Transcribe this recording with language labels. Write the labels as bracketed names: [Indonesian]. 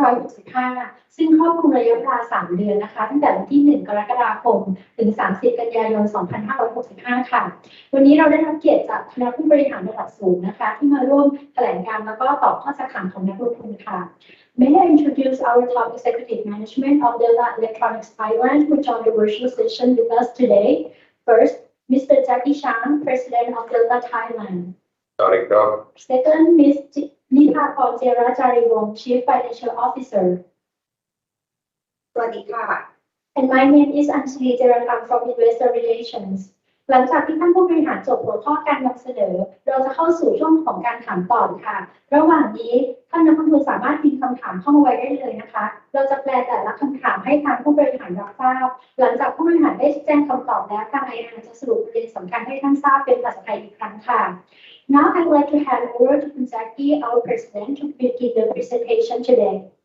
[Thai] 2565 ซึ่งครอบคลุมระยะเวลา 3 เดือนนะคะตั้งแต่วันที่ 1 กรกฎาคม ถึง 30 กันยายน 2565 ค่ะวันนี้เราได้รับเกียรติจากคณะผู้บริหารระดับสูงนะคะที่มาร่วมแถลงการแล้วก็ตอบข้อซักถามของนักลงทุนค่ะ [English] May I introduce our top executive management of Delta Electronics Thailand who joined the virtual session with us today. First, Mr. Jackie Chan, President of Delta Thailand. Second, Ms. Nipaporn Jerajariwong, Chief Financial Officer. [Thai] สวัสดีค่ะ [English] And my name is Anjali Jeratam from Investor Relations. [Thai] หลังจากที่ท่านผู้บริหารจบหัวข้อการนำเสนอเราจะเข้าสู่ช่วงของการถามตอบค่ะระหว่างนี้ท่านนักลงทุนสามารถพิมพ์คำถามเข้ามาไว้ได้เลยนะคะเราจะแปลแต่ละคำถามให้ทางผู้บริหารรับทราบหลังจากผู้บริหารได้แจ้งคำตอบแล้วทาง IR จะสรุปประเด็นสำคัญให้ท่านทราบเป็นภาษาไทยอีกครั้งค่ะ [English] Now I'd like to hand over to Jackie, our president, to begin the presentation today.